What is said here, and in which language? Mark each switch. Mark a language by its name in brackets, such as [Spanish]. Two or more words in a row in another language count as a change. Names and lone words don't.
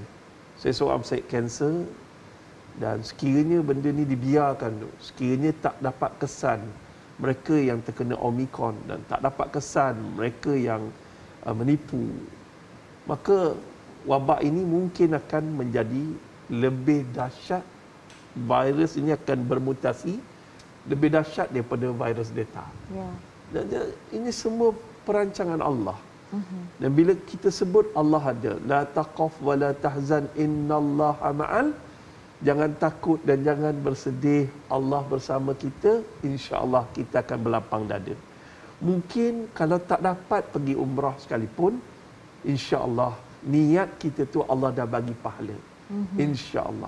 [Malay] Saya seorang pesakit kanser dan sekiranya benda ni dibiarkan, sekiranya tak dapat kesan mereka yang terkena Omicron dan tak dapat kesan mereka yang menipu, maka wabak ini mungkin akan menjadi lebih dahsyat. Virus ini akan bermutasi lebih dahsyat daripada virus Delta. Dan ini semua perancangan Allah. Dan bila kita sebut Allah ada, [Arabic] لا تخف ولا تحزن إن الله مع, [Malay] jangan takut dan jangan bersedih, Allah bersama kita, [Arabic] إن شاء الله [Malay] kita akan berlapang dada. Mungkin kalau tak dapat pergi umrah sekalipun, [Arabic] إن شاء الله [Malay] niat kita tu Allah dah bagi pahala. [Arabic] إن شاء الله.